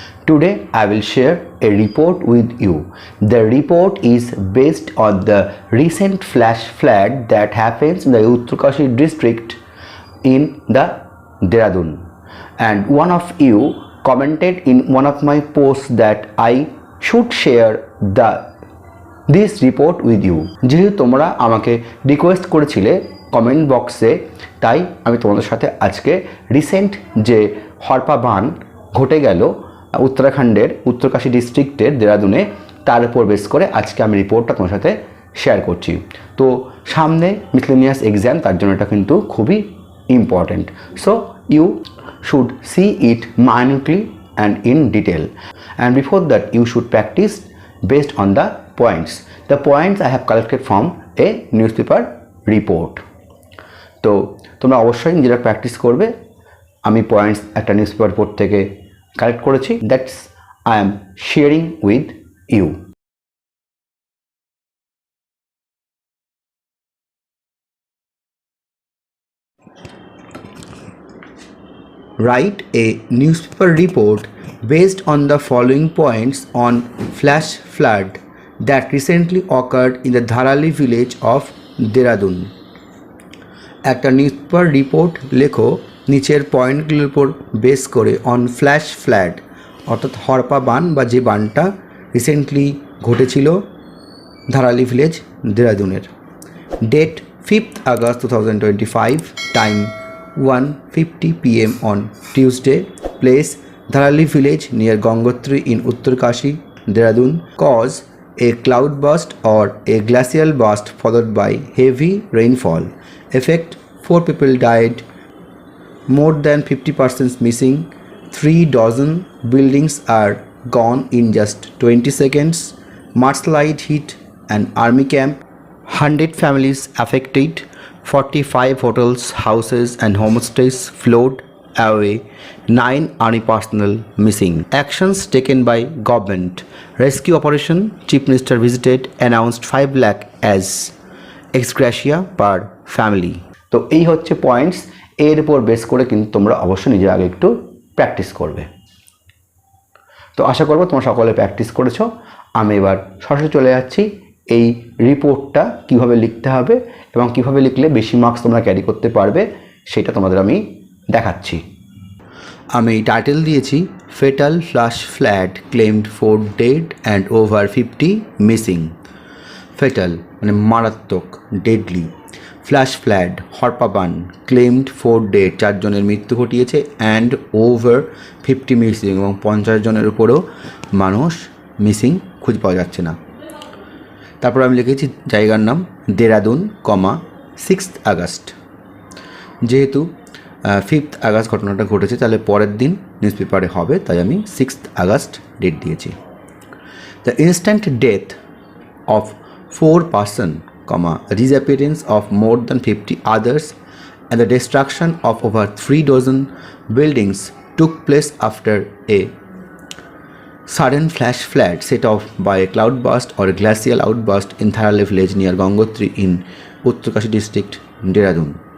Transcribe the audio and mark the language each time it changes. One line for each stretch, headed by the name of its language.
English: Today I will share a report with you. The report is based on the recent flash flood that happens in the Uttarkashi district in the Dehradun. And one of you commented in one of my posts that I should share this report with you.
Bangla: যেহেতু তোমরা আমাকে request করেছিলে comment বক্সে, তাই আমি তোমাদের সাথে আজকে রিসেন্ট যে হরপা বান ঘটে গেল উত্তরাখণ্ডের উত্তরকাশী ডিস্ট্রিক্টের দেহরাদুনে, তার উপর বেস করে আজকে আমি রিপোর্টটা তোমার সাথে শেয়ার করছি। তো সামনে মিসলেনিয়াস এক্সাম, তার জন্য এটা কিন্তু খুবই important.
English: So you should see it minutely and in detail, and before that you should practice based on the points. The points I have collected from a newspaper report.
Bangla: তো তোমরা অবশ্যই নিজেরা practice করবে। আমি পয়েন্টস একটা newspaper report থেকে collect করেছি,
English: That's I am sharing with you. Write a newspaper report based on the following points on flash flood that recently occurred in the Dharali village of Dehradun.
Bangla: একটা newspaper report লেখো নিচের পয়েন্টগুলোর উপর base করে
English: on flash flood,
Bangla: অর্থাৎ হরপা বান বা যে বানটা recently ঘটেছিল Dharali village দেহরাদুনের।
English: Date 5th August 2025, time 1:50 PM on Tuesday, place Dharali village near Gangotri in Uttarkashi, Dehradun. Cause a cloud burst or a glacial burst followed by heavy rainfall. Effect 4 people died, more than 50% missing, 3 dozen buildings are gone in just 20 seconds. Mudslide hit an army camp, 100 families affected, 45 hotels, houses and homestays float away, 9 army personnel missing. Actions taken by government. Rescue operation, Chief Minister visited, announced 5 lakh as ex gratia per family.
Bangla: তো এই হচ্ছে points. এর উপর base করে কিন্তু তোমরা অবশ্যই নিজের আগে একটু প্র্যাকটিস করবে। তো আশা করব তোমরা সকলে প্র্যাকটিস করেছো। আমি এবার সরাসরি চলে যাচ্ছি এই রিপোর্টটা কিভাবে লিখতে হবে এবং কিভাবে লিখলে বেশি মার্কস তোমরা ক্যারি করতে পারবে সেটা তোমাদের আমি দেখাচ্ছি। আমি টাইটেল দিয়েছি
English: Fatal flash flood claimed 4 dead and over 50 missing.
Bangla: Fatal মানে মারাত্মক, ডেডলি। ফ্ল্যাশ ফ্লাড হরপা বান
English: claimed 4 dead,
Bangla: 4 জনের মৃত্যু ঘটিয়েছে,
English: and over 50 missing
Bangla: এবং 50 জনের উপরও মানুষ মিসিং, খুঁজে পাওয়া যাচ্ছে না। তারপর আমি লিখেছি জায়গার নাম দেহরাদুন, 6th August। যেহেতু 5th August ঘটনাটা ঘটেছে, তাহলে পরের দিন নিউজপেপারে হবে, তাই আমি 6th August ডেট দিয়েছি।
English: The instant death of 4 person, disappearance of more than 50 others and the destruction of over 3 dozen buildings took place after a sudden flash flood set off by a cloud burst or a glacial outburst in Dharali village near Gangotri in Uttarkashi district, Dehradun.